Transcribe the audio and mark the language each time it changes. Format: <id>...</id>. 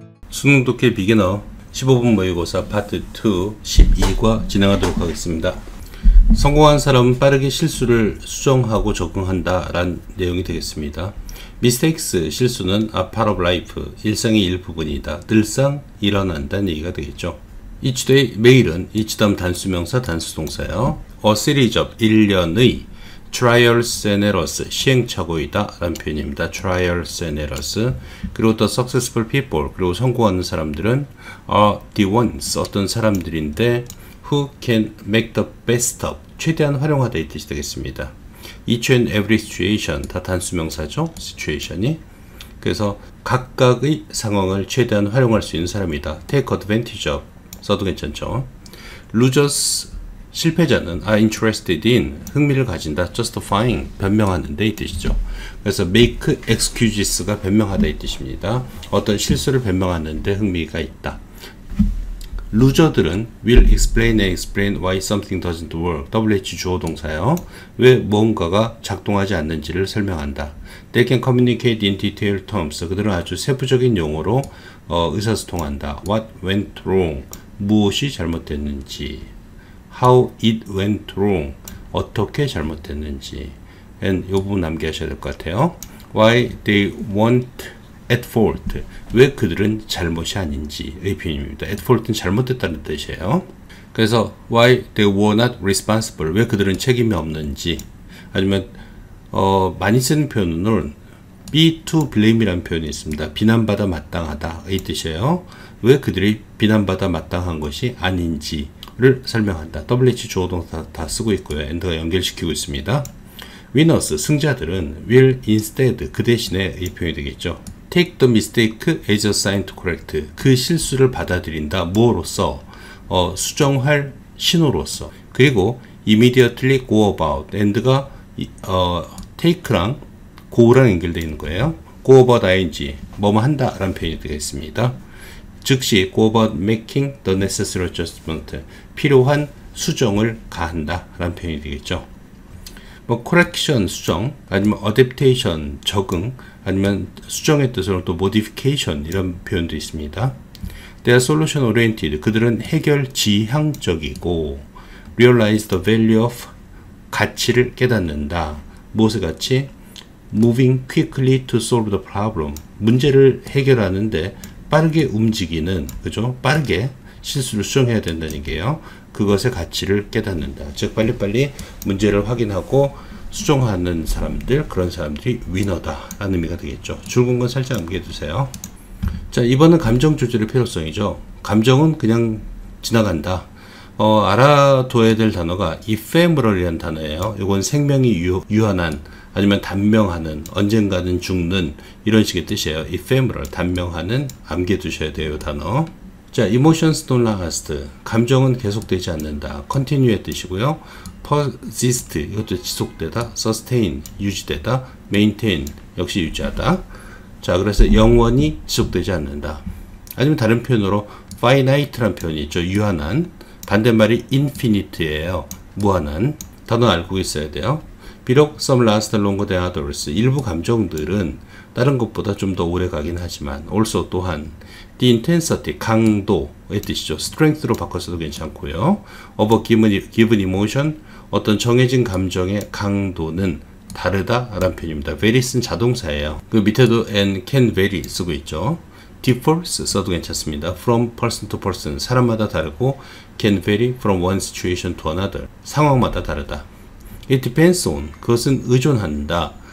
<ko>수능 독해 비기너 15분 모의고사 파트 2 12과 진행하도록 하겠습니다. 성공한 사람은 빠르게 실수를 수정하고 적응한다 라는 내용이 되겠습니다.</ko> <en>Mistakes,</en> <ko>실수는</ko> <en>a part of life,</en> <ko>일상의 일부분이다. 늘상 일어난다는 얘기가 되겠죠.</ko> <en>Each day,</en> <ko>매일은 each 다음 단수명사 단수동사예요.</ko> <en>A series of,</en> <ko>일련의</ko> <en>trials and errors,</en> <ko>시행착오이다 라는 표현입니다.</ko> <en>trials and errors. 그리고 the successful people,</en> <ko>그리고 성공하는 사람들은</ko> <en>are the ones,</en> <ko>어떤 사람들인데</ko> <en>who can make the best of,</en> <ko>최대한 활용하다 이 뜻이 되겠습니다.</ko> <en>each and every situation,</en> <ko>다 단수명사죠. situation이. 그래서 각각의 상황을 최대한 활용할 수 있는 사람이다.</ko> <en>take advantage of,</en> <ko>써도 괜찮죠.</ko> <en>losers,</en> <ko>실패자는</ko> <en>are interested in,</en> <ko>흥미를 가진다. justifying, 변명하는 데 이 뜻이죠. 그래서</ko> <en>make excuses</en> <ko>가 변명하다 이 뜻입니다. 어떤 실수를 변명하는 데 흥미가 있다. 루저들은</ko> <en>will explain and explain why something doesn't work.</en> <ko>WH 주어 동사요. 왜 무언가가 작동하지 않는지를 설명한다.</ko> <en>They can communicate in detailed terms.</en> <ko>그들은 아주 세부적인 용어로 의사소통한다.</ko> <en>What went wrong?</en> <ko>무엇이 잘못됐는지.</ko> <en>How it went wrong?</en> <ko>어떻게 잘못됐는지. and 이 부분 남겨주셔야 될 것 같아요.</ko> <en>Why they weren't at fault.</en> <ko>왜 그들은 잘못이 아닌지의 표현입니다. at fault는 잘못됐다는 뜻이에요. 그래서</ko> <en>why they were not responsible.</en> <ko>왜 그들은 책임이 없는지. 아니면 많이 쓰는 표현은</ko> <en>be to blame</en> <ko>이라는 표현이 있습니다. 비난받아 마땅하다 이 뜻이에요. 왜 그들이 비난받아 마땅한 것이 아닌지를 설명한다. WH 주어동사 다 쓰고 있고요. and가 연결시키고 있습니다. winners, 승자들은</ko> <en>will instead,</en> <ko>그 대신에 이 표현이 되겠죠.</ko> <en>take the mistake as a sign to correct.</en> <ko>그 실수를 받아들인다. 무엇으로써? 수정할 신호로서. 그리고</ko> <en>immediately go about.</en> <ko>and가 take랑 go랑 연결되어 있는 거예요. go about ing, 뭐뭐 한다 라는 표현이 되겠습니다. 즉시</ko> <en>go about making the necessary adjustment.</en> <ko>필요한 수정을 가한다 라는 표현이 되겠죠. 뭐 correction, 수정, 아니면 adaptation, 적응, 아니면 수정의 뜻으로 또 modification 이런 표현도 있습니다.</ko> <en>They are solution oriented.</en> <ko>그들은 해결 지향적이고</ko> <en>realize the value of,</en> <ko>가치를 깨닫는다. 무엇의 가치?</ko> <en>Moving quickly to solve the problem.</en> <ko>문제를 해결하는데 빠르게 움직이는, 그죠? 빠르게 실수를 수정해야 된다는 얘기예요. 그것의 가치를 깨닫는다. 즉 빨리빨리 문제를 확인하고 수정하는 사람들, 그런 사람들이 위너다 라는 의미가 되겠죠. 줄근 건 살짝 남겨두세요. 자, 이번은 감정 조절의 필요성이죠. 감정은 그냥 지나간다. 알아둬야 될 단어가 ephemeral이라는 단어예요. 이건 생명이 유한한, 아니면 단명하는, 언젠가는 죽는, 이런 식의 뜻이에요. ephemeral, 단명하는, 암기해두셔야 돼요, 단어.</ko> <en>자, emotions don't last.</en> <ko>감정은 계속되지 않는다. continue의 뜻이고요. persist, 이것도 지속되다. sustain, 유지되다. maintain, 역시 유지하다. 자, 그래서 영원히 지속되지 않는다. 아니면 다른 표현으로 finite라는 표현이 있죠. 유한한. 반대말이 infinite예요. 무한한. 단어 알고 있어야 돼요. 비록</ko> <en>some last longer than others.</en> <ko>일부 감정들은 다른 것보다 좀 더 오래 가긴 하지만 also 또한</ko> <en>the intensity,</en> <ko>강도의 뜻이죠. strength로 바꿔서도 괜찮고요.</ko> <en>of a given emotion,</en> <ko>어떤 정해진 감정의 강도는 다르다 라는 표현입니다. vary는 자동사예요. 그 밑에도</ko> <en>and can vary</en> <ko>쓰고 있죠. differs 써도 괜찮습니다.</ko> <en>from person to person,</en> <ko>사람마다 다르고</ko> <en>can vary from one situation to another,</en> <ko>상황마다 다르다.</ko> <en>It depends on,</en> <ko>그것은 의존한다.</ko>